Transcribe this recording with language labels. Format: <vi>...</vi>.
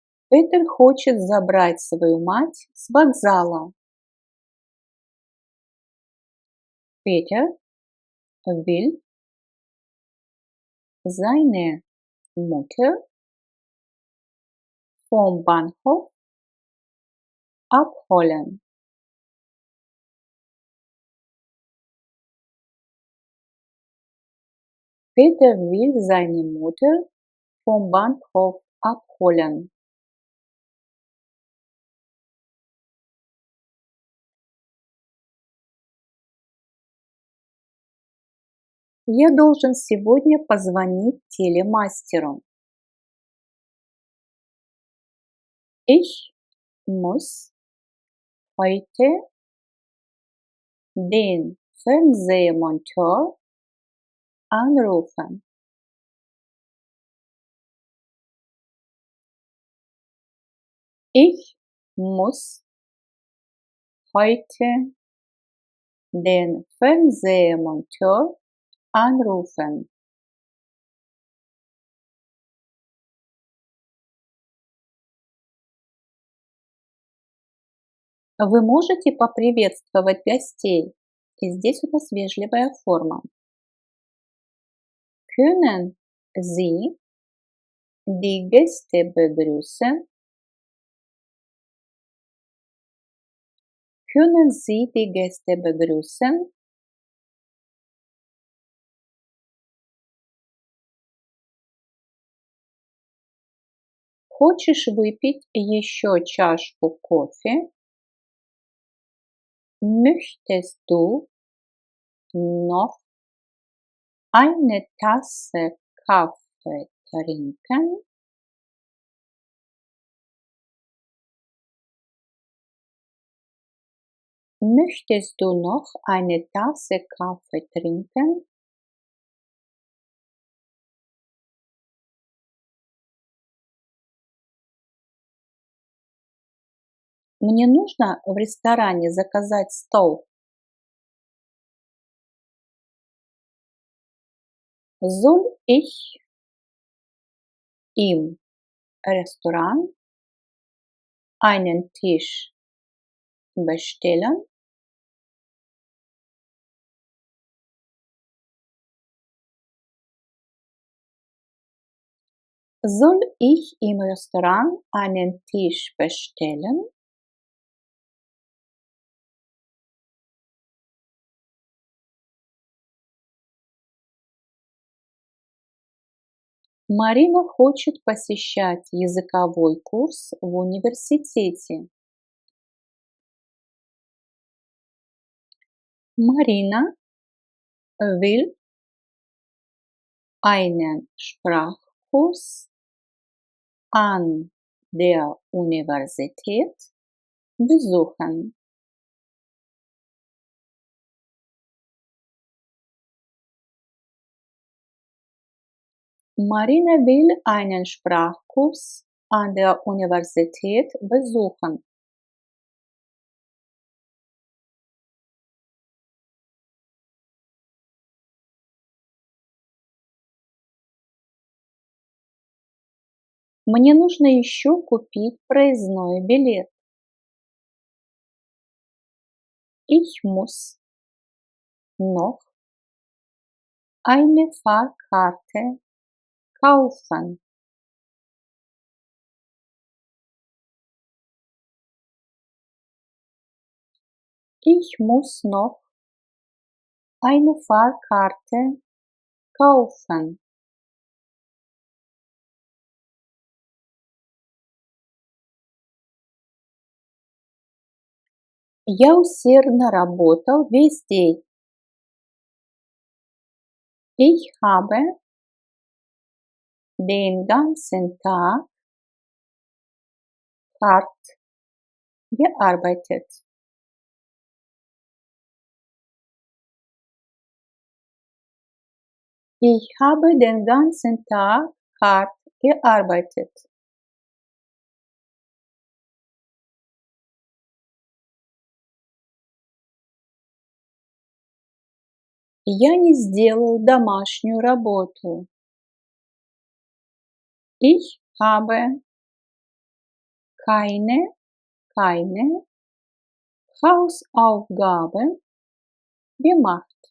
<ru>Петер хочет забрать свою мать с вокзала.</ru> <de>Peter will seine Mutter vom Bahnhof abholen. Peter will seine Mutter vom Bahnhof abholen.</de> <ru>Я должен сегодня позвонить телемастеру.</ru> <de>Ich muss heute den Fernsehmonteur anrufen. Ich muss heute den Fernsehmonteur anrufen.</de> <ru>Вы можете поприветствовать гостей? И здесь у нас вежливая форма.</ru> <de>Können Sie die Gäste begrüßen? Können Sie die Gäste begrüßen?</de> <ru>Хочешь выпить еще чашку кофе?</ru> <de>Möchtest du noch eine Tasse Kaffee trinken? Möchtest du noch eine Tasse Kaffee trinken?</de> <ru>Мне нужно в ресторане заказать стол.</ru> <de>Soll ich im Restaurant einen Tisch bestellen? Soll ich im Restaurant einen Tisch bestellen?</de> <ru>Марина хочет посещать языковой курс в университете.</ru> <de>Marina will einen Sprachkurs an der Universität besuchen. Marina will einen Sprachkurs an der Universität besuchen.</de> <ru>Мне нужно еще купить проездной билет.</ru> <de>Ich muss noch eine Fahrkarte kaufen. Ich muss noch eine Fahrkarte kaufen.</de> <ru>Я усердно работал весь день.</ru> <de>Ich habe den ganzen Tag hart gearbeitet. Ich habe den ganzen Tag hart gearbeitet.</de> <ru>Я не сделал домашнюю работу.</ru> <de>Ich habe keine Hausaufgaben gemacht.</de>